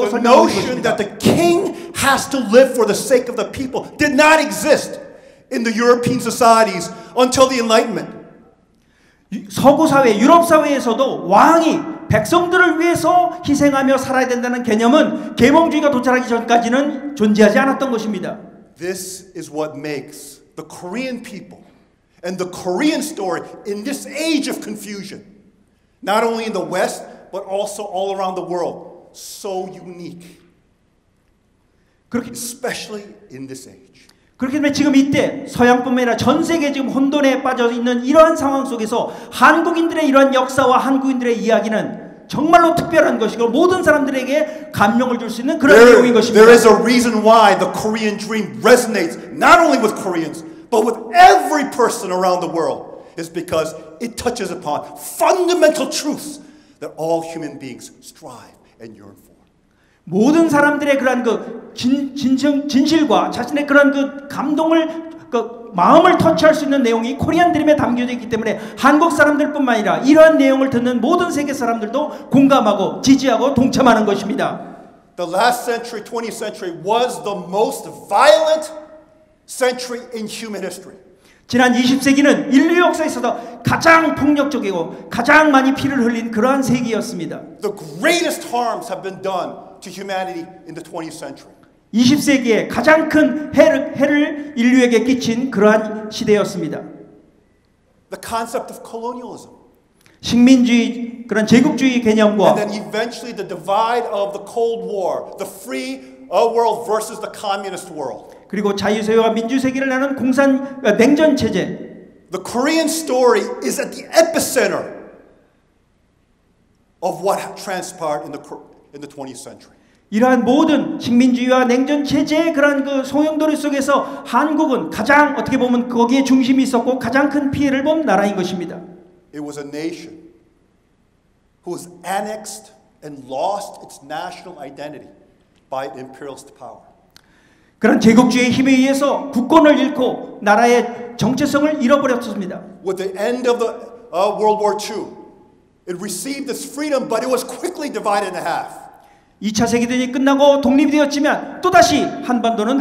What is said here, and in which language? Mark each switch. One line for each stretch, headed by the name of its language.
English: The
Korean: 설명하고
English: notion
Korean: 있습니다.
English: that the king has to live for the sake of the people did not exist in the European societies until the Enlightenment.
Korean: 서구 사회, 유럽 사회에서도 왕이 백성들을 위해서 희생하며 살아야 된다는 개념은 계몽주의가 도착하기 전까지는 존재하지 않았던 것입니다.
English: This is what makes the Korean people and the Korean story in this age of confusion, not only in the West, but also all around the world, so unique, especially in this age.
Korean: 그렇기 때문에 지금 이때 서양뿐만 아니라 전 세계 지금 혼돈에 빠져 있는 이러한 상황 속에서 한국인들의 이러한 역사와 한국인들의 이야기는 정말로 특별한 것이고 모든 사람들에게 감명을 줄 수 있는 그런 내용인 것입니다.
English: There is a reason why the Korean dream resonates not only with Koreans, but with every person around the world. It's because it touches upon fundamental truths that all human beings strive and yearn for.
Korean: 모든 사람들의 그런 그 진실과 자신의 그런 그 감동을 그 마음을 터치할 수 있는 내용이 코리안 드림에 담겨져 있기 때문에 한국 사람들뿐만 아니라 이러한 내용을 듣는 모든 세계 사람들도 공감하고 지지하고 동참하는 것입니다.
English: The last century, 20th century, was the most violent century in human history.
Korean: 지난 20세기는 인류 역사에서도 가장 폭력적이고 가장 많이 피를 흘린 그러한 세기였습니다.
English: The greatest harms have been done to humanity in the 20th century.
Korean: 20세기에 가장 큰 해를 인류에게 끼친 그러한 시대였습니다.
English: The concept of colonialism.
Korean: 식민주의 그런 제국주의 개념과
English: And then eventually the divide of the Cold War, the free world versus the communist world.
Korean: 그리고 자유세계와 민주세계를 나눈 냉전 체제.
English: The Korean story is at the epicenter of what transpired in the 20th century.
Korean: 이러한 모든 식민주의와 냉전 체제의 그런 그 소용돌이 속에서 한국은 가장 어떻게 보면 거기에 중심이 있었고 가장 큰 피해를 본 나라인 것입니다.
English: It was a nation who was annexed and lost its national identity by imperialist power.
Korean: 그런 제국주의의 힘에 의해서 국권을 잃고 나라의 정체성을 잃어버렸습니다.
English: With the end of the World War II, it received its freedom, but it was quickly divided in half.
Korean: 2차 세계대전이 끝나고 독립이 되었지만 또다시 한반도는